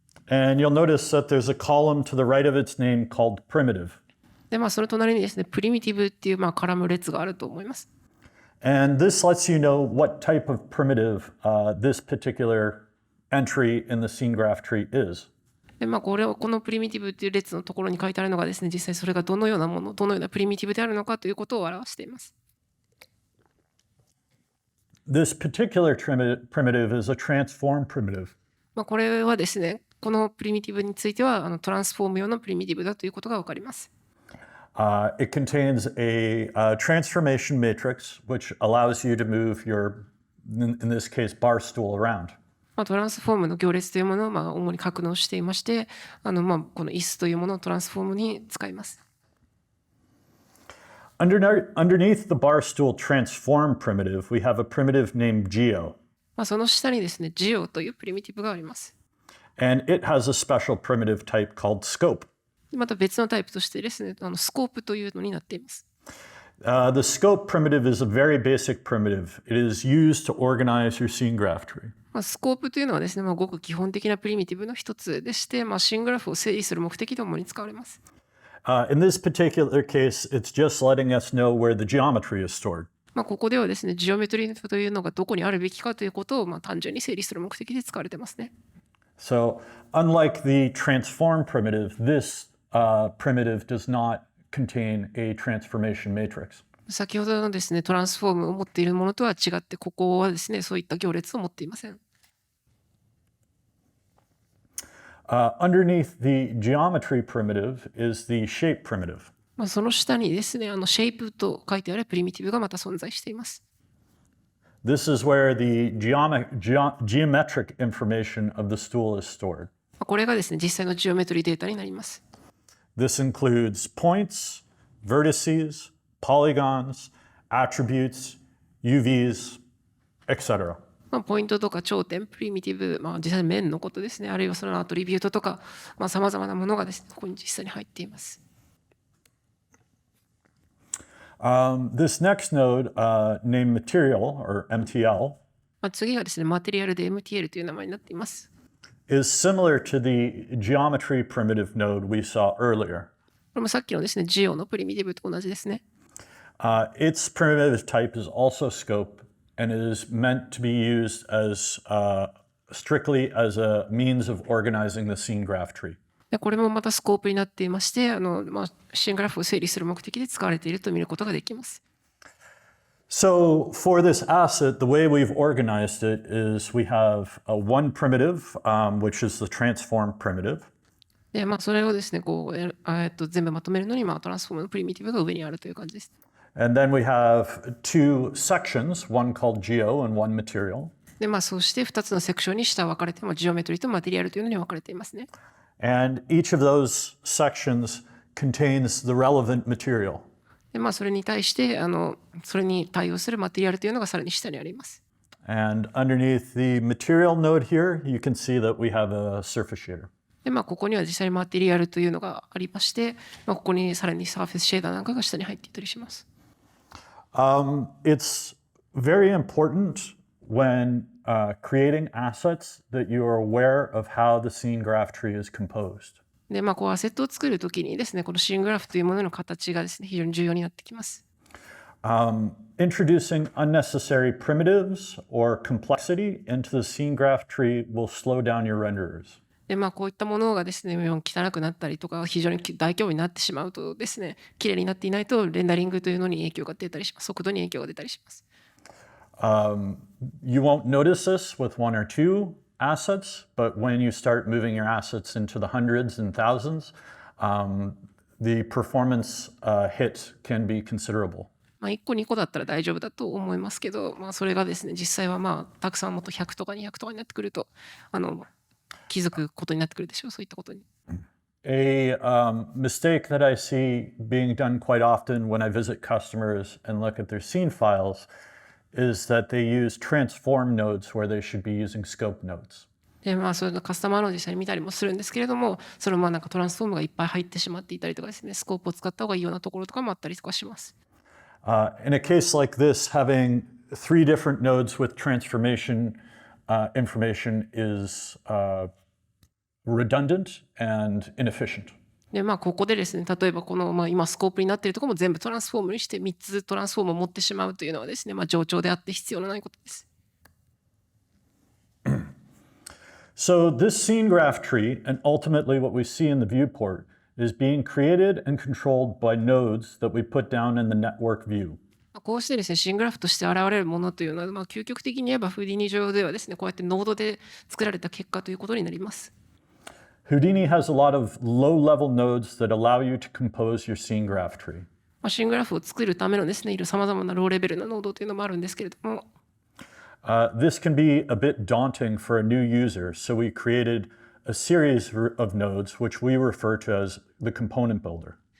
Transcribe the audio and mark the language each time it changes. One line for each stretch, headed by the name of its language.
English: And you'll notice that there's a column to the right of its name called primitive.
Japanese: でその隣にですね、プリミティブっていうカラム列があると思います。
English: And this lets you know what type of primitive this particular entry in the scene graph tree is.
Japanese: でこのプリミティブっていう列のところに書いてあるのがですね、実際それがどのようなもの、どのようなプリミティブであるのかということを表しています。
English: This particular primitive is a transform primitive.
Japanese: これはですね、このプリミティブについてはトランスフォーム用のプリミティブだということが分かります。
English: It contains a transformation matrix which allows you to move your, in this case, bar stool around.
Japanese: トランスフォームの行列というものを主に格納していまして、この椅子というものをトランスフォームに使います。
English: Underneath the barstool transform primitive, we have a primitive named geo.
Japanese: その下にですね、geo というプリミティブがあります。
English: And it has a special primitive type called scope.
Japanese: また別のタイプとしてですね、スコープというのになっています。
English: The scope primitive is a very basic primitive. It is used to organize your scene graph tree.
Japanese: スコープというのはですね、ごく基本的なプリミティブの一つでして、シーングラフを整理する目的ともに使われます。
English: In this particular case, it's just letting us know where the geometry is stored.
Japanese: ここではですね、ジオメトリーというのがどこにあるべきかということを単純に整理する目的で使われてますね。
English: So, unlike the transform primitive, this primitive does not contain a transformation matrix.
Japanese: 先ほどのですね、トランスフォームを持っているものとは違って、ここはですね、そういった行列を持っていません。
English: Underneath the geometry primitive is the shape primitive.
Japanese: その下にですね、シェイプと書いてあるプリミティブがまた存在しています。
English: This is where the geometric information of the stool is stored.
Japanese: これがですね、実際のジオメトリデータになります。
English: This includes points, vertices, polygons, attributes, UVs, etc.
Japanese: ポイントとか頂点、プリミティブ、実際面のことですね、あるいはそのアトリビュートとか、さまざまなものがですね、ここに実際に入っています。
English: This next node, named Material, or MTL,
Japanese: 次がですね、マテリアルで MTL という名前になっています。
English: is similar to the geometry primitive node we saw earlier.
Japanese: これもさっきのですね、ジオのプリミティブと同じですね。
English: Its primitive type is also scope and it is meant to be used as strictly as a means of organizing the scene graph tree.
Japanese: でこれもまたスコープになっていまして、シーングラフを整理する目的で使われていると見ることができます。
English: So for this asset, the way we've organized it is we have one primitive, which is the transform primitive.
Japanese: でそれをですね、全部まとめるのに、トランスフォームのプリミティブが上にあるという感じです。
English: And then we have two sections, one called geo and one material.
Japanese: でそうして2つのセクションに下分かれて、ジオメトリーとマテリアルというのに分かれていますね。
English: And each of those sections contains the relevant material.
Japanese: でそれに対してそれに対応するマテリアルというのがさらに下にあります。
English: And underneath the material node here, you can see that we have a surface shader.
Japanese: でここには実際にマテリアルというのがありまして、ここにさらにサーフェスシェーダーなんかが下に入っていたりします。
English: It's very important when creating assets that you are aware of how the scene graph tree is composed.
Japanese: でこうアセットを作るときにですね、このシーングラフというものの形がですね、非常に重要になってきます。
English: Introducing unnecessary primitives or complexity into the scene graph tree will slow down your renderers.
Japanese: でこういったものがですね、汚くなったりとか非常に大規模になってしまうとですね、綺麗になっていないとレンダリングというのに影響が出たりします。速度に影響が出たりします。
English: You won't notice this with one or two assets, but when you start moving your assets into the hundreds and thousands, the performance hit can be considerable.
Japanese: 1個2個だったら大丈夫だと思いますけど、それがですね、実際はたくさんもっと100とか200とかになってくると気づくことになってくるでしょう。そういったことに。
English: A mistake that I see being done quite often when I visit customers and look at their scene files is that they use transform nodes where they should be using scope nodes.
Japanese: でそういうのカスタマーの実際に見たりもするんですけれども、そのなんかトランスフォームがいっぱい入ってしまっていたりとかですね、スコープを使った方がいいようなところとかもあったりとかします。
English: In a case like this, having three different nodes with transformation information is redundant and inefficient.
Japanese: でここでですね、例えばこの、今スコープになっているところも全部トランスフォームにして3つトランスフォームを持ってしまうというのはですね、冗長であって必要のないことです。
English: So this scene graph tree, and ultimately what we see in the viewport, is being created and controlled by nodes that we put down in the network view.
Japanese: こうしてですね、シーングラフとして現れるものというのは、究極的に言えばフーディニ上ではですね、こうやってノードで作られた結果ということになります。
English: Houdini has a lot of low-level nodes that allow you to compose your scene graph tree.
Japanese: シーングラフを作るためのですね、さまざまなローレベルなノードというのもあるんですけれども、
English: This can be a bit daunting for a new user, so we created a series of nodes which we refer to as the component builder.